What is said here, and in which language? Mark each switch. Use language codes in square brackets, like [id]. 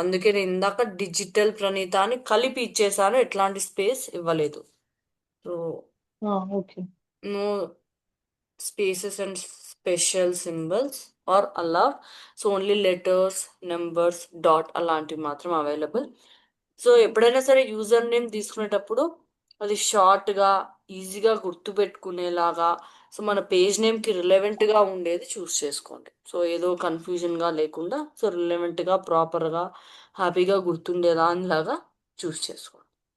[te] అందుకే నేను ఇందాక డిజిటల్ ప్రణీత అని కలిపి ఇచ్చేసాను, ఎట్లాంటి స్పేస్ ఇవ్వలేదు. So okay. [en] No spaces and special symbols are allowed. So only letters, numbers, dot [te] అలాంటివి మాత్రం అవైలబుల్. సో ఎప్పుడైనా సరే యూజర్ నేమ్ తీసుకునేటప్పుడు అది షార్ట్గా ఈజీగా గుర్తుపెట్టుకునేలాగా, సో మన పేజ్ నేమ్కి రిలవెంట్గా ఉండేది చూస్ చేసుకోండి. సో ఏదో కన్ఫ్యూజన్గా లేకుండా, సో రిలవెంట్గా ప్రాపర్గా హ్యాపీగా గుర్తుండేదానిలాగా చూస్ చేసుకోండి.